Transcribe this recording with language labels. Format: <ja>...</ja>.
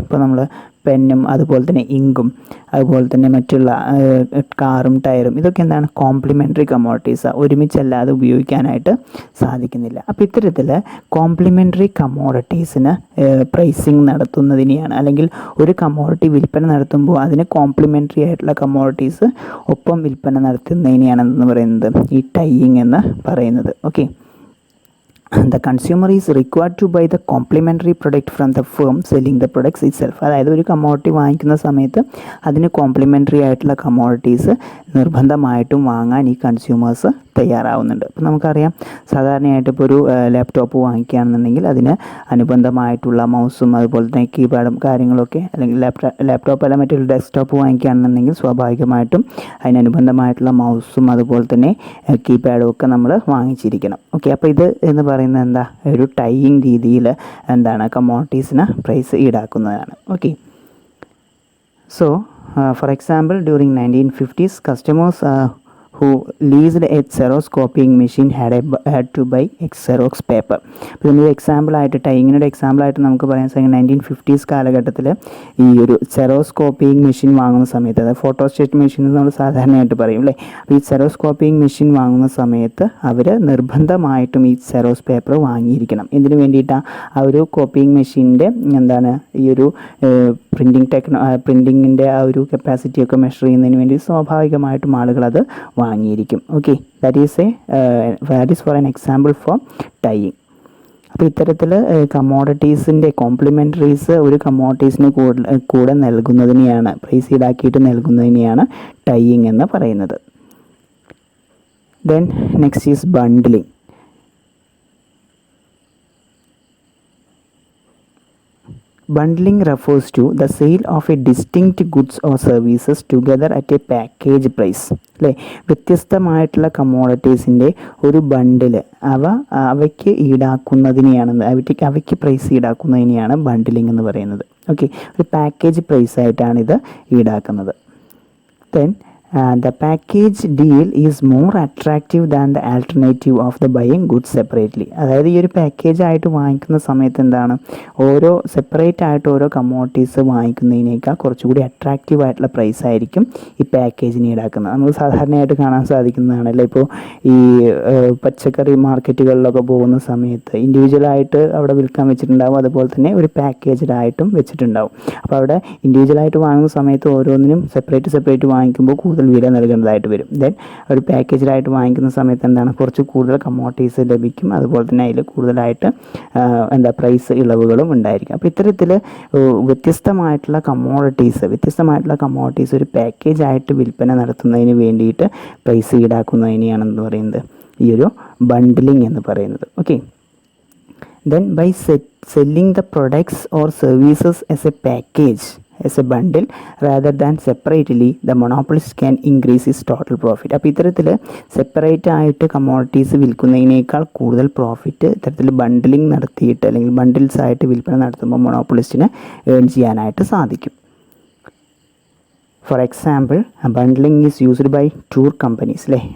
<ml>ഇപ്പോൾ നമ്മൾ പെന്നും അതുപോലെ തന്നെ ഇങ്കും അതുപോലെ തന്നെ മറ്റുള്ള കാറും ടയറും ഇതൊക്കെ എന്താണ് കോംപ്ലിമെൻ്ററി കമ്മോഡിറ്റീസാണ്, ഒരുമിച്ചല്ലാതെ ഉപയോഗിക്കാനായിട്ട് സാധിക്കുന്നില്ല. അപ്പോൾ ഇത്തരത്തിൽ കോംപ്ലിമെൻ്ററി കമ്മോഡിറ്റീസിന് പ്രൈസിങ് നടത്തുന്നതിനെയാണ്, അല്ലെങ്കിൽ ഒരു കമ്മോഡിറ്റി വിൽപ്പന നടത്തുമ്പോൾ അതിന് കോംപ്ലിമെൻ്ററി ആയിട്ടുള്ള കമ്മോഡിറ്റീസ് ഒപ്പം വിൽപ്പന നടത്തുന്നതിനെയാണെന്ന് പറയുന്നത് ഈ ടൈയിങ് എന്ന് പറയുന്നത്.</ml> <en>Okay, the consumer is required to buy the complementary product from the firm selling the products itself.</en> <ml>അതായത് ഒരു കമ്മോഡിറ്റി വാങ്ങിക്കുന്ന സമയത്ത് അതിന് കോംപ്ലിമെൻ്ററി ആയിട്ടുള്ള കമ്മോഡിറ്റീസ് നിർബന്ധമായിട്ടും വാങ്ങാൻ ഈ കൺസ്യൂമേഴ്സ് തയ്യാറാവുന്നുണ്ട്. അപ്പോൾ നമുക്കറിയാം, സാധാരണയായിട്ട് ഇപ്പോൾ ഒരു ലാപ്ടോപ്പ് വാങ്ങിക്കുകയാണെന്നുണ്ടെങ്കിൽ അതിന് അനുബന്ധമായിട്ടുള്ള മൗസും അതുപോലെ തന്നെ കീപാഡും കാര്യങ്ങളൊക്കെ, അല്ലെങ്കിൽ ലാപ്ടോപ്പ് അല്ല മറ്റൊരു ഡെസ്ക്ടോപ്പ് വാങ്ങിക്കുകയാണെന്നുണ്ടെങ്കിൽ സ്വാഭാവികമായിട്ടും അതിനനുബന്ധമായിട്ടുള്ള മൗസും അതുപോലെ തന്നെ കീപാഡും ഒക്കെ നമ്മൾ വാങ്ങിച്ചിരിക്കണം. ഓക്കെ, അപ്പോൾ ഇത് എന്ന് പറയുന്നത് എന്താ, ഒരു ടൈയിങ് രീതിയിൽ എന്താണ് കമ്മോഡിറ്റീസിന് price ഈടാക്കുന്നതാണ്.</ml> <en>Okay, so for example during 1950s customers who leased a Xerox copying machine had to buy Xerox paper.</en> <ml>അപ്പോൾ ഇതിനൊരു എക്സാമ്പിളായിട്ട് ടൈയിങ്ങിനൊരു എക്സാമ്പിളായിട്ട് നമുക്ക് പറയാൻ സാധിക്കും 1950s കാലഘട്ടത്തിൽ ഈ ഒരു സെറോസ് കോപ്പിയിങ് മെഷീൻ വാങ്ങുന്ന സമയത്ത്, അതായത് ഫോട്ടോസ്റ്റേറ്റ് മെഷീൻ എന്ന് നമ്മൾ സാധാരണയായിട്ട് പറയും അല്ലേ. അപ്പോൾ ഈ സെറോസ് കോപ്പിയിങ് മെഷീൻ വാങ്ങുന്ന സമയത്ത് അവർ നിർബന്ധമായിട്ടും ഈ സെറോസ് പേപ്പർ വാങ്ങിയിരിക്കണം. എന്തിനു വേണ്ടിയിട്ടാണ്, ആ ഒരു കോപ്പിയിങ് മെഷീൻ്റെ എന്താണ് ഈ ഒരു പ്രിൻറ്റിങ്ങിൻ്റെ ആ ഒരു കപ്പാസിറ്റിയൊക്കെ മെഷർ ചെയ്യുന്നതിന് വേണ്ടി സ്വാഭാവികമായിട്ടും ആളുകൾ അത് വാങ്ങിയിരിക്കും.</ml> <en>Okay, that is for an example for tying.</en> <ml>അപ്പോൾ ഇത്തരത്തിൽ കമ്മോഡിറ്റീസിൻ്റെ കോംപ്ലിമെൻ്ററീസ് ഒരു കമ്മോഡിറ്റീസിന് കൂടെ നൽകുന്നതിനെയാണ്, പ്രൈസ് ഈടാക്കിയിട്ട് നൽകുന്നതിനെയാണ് ടൈയിങ് എന്ന് പറയുന്നത്.</ml> <en>Then next is bundling. Bundling refers to the sale of a distinct goods or services together at a package price.</en> <ml>അല്ലേ, വ്യത്യസ്തമായിട്ടുള്ള കമ്മോഡിറ്റീസിൻ്റെ ഒരു ബണ്ടിൽ അവയ്ക്ക് ഈടാക്കുന്നതിനെയാണ്, അവയ്ക്ക് പ്രൈസ് ഈടാക്കുന്നതിനെയാണ് ബണ്ടിലിംഗ് എന്ന് പറയുന്നത്. ഓക്കെ, ഒരു പാക്കേജ് പ്രൈസ് ആയിട്ടാണ് ഇത് ഈടാക്കുന്നത്.</ml> <en>Then the package deal is more attractive than the alternative of the buying goods separately.</en> <ml>അതായത് ഈ ഒരു പാക്കേജ് ആയിട്ട് വാങ്ങിക്കുന്ന സമയത്ത് എന്താണ്, ഓരോ സെപ്പറേറ്റ് ആയിട്ട് ഓരോ കമ്മോഡിറ്റീസ് വാങ്ങിക്കുന്നതിനേക്കാൾ കുറച്ചുകൂടി അട്രാക്റ്റീവ് ആയിട്ടുള്ള പ്രൈസ് ആയിരിക്കും ഈ പാക്കേജിന് ഈടാക്കുന്നത്. നമ്മൾ സാധാരണയായിട്ട് കാണാൻ സാധിക്കുന്നതാണല്ലോ. ഇപ്പോൾ ഈ പച്ചക്കറി മാർക്കറ്റുകളിലൊക്കെ പോകുന്ന സമയത്ത് ഇൻഡിവിജ്വലായിട്ട് അവിടെ വിൽക്കാൻ വെച്ചിട്ടുണ്ടാവും, അതുപോലെ തന്നെ ഒരു പാക്കേജിലായിട്ടും വെച്ചിട്ടുണ്ടാവും. അപ്പോൾ അവിടെ ഇൻഡിവിജ്വലായിട്ട് വാങ്ങുന്ന സമയത്ത് ഓരോന്നിനും സെപ്പറേറ്റ് വാങ്ങിക്കുമ്പോൾ കൂടുതൽ വില നൽകേണ്ടതായിട്ട് വരും. ദെൻ ഒരു പാക്കേജിലായിട്ട് വാങ്ങിക്കുന്ന സമയത്ത് എന്താണ്, കുറച്ച് കൂടുതൽ കമ്മോഡിറ്റീസ് ലഭിക്കും, അതുപോലെ തന്നെ അതിൽ കൂടുതലായിട്ട് പ്രൈസ് ഇളവുകളും ഉണ്ടായിരിക്കും. അപ്പോൾ ഇത്തരത്തിൽ വ്യത്യസ്തമായിട്ടുള്ള കമ്മോഡിറ്റീസ് ഒരു പാക്കേജായിട്ട് വിൽപ്പന നടത്തുന്നതിന് വേണ്ടിയിട്ട് പ്രൈസ് ഈടാക്കുന്നതിനെയാണെന്ന് പറയുന്നത് ഈ ഒരു ബണ്ടിലിംഗ് എന്ന് പറയുന്നത്.</ml> <en>Okay, then by selling the products or services as a package, as a bundle rather than separately, the monopolist can increase his total profit.</en> <ml>അപ്പോൾ ഇത്തരത്തിൽ സെപ്പറേറ്റ് ആയിട്ട് കമ്മോഡിറ്റീസ് വിൽക്കുന്നതിനേക്കാൾ കൂടുതൽ പ്രോഫിറ്റ് ഇത്തരത്തിൽ ബണ്ടിലിംഗ് നടത്തിയിട്ട് അല്ലെങ്കിൽ ബണ്ടിൽസ് ആയിട്ട് വിൽപ്പന നടത്തുമ്പോൾ മൊണോപ്പൊളിസ്റ്റിന് ഏൺ ചെയ്യാനായിട്ട് സാധിക്കും.</ml> <en>For example, bundling is used by tour companies അല്ലേ.</en>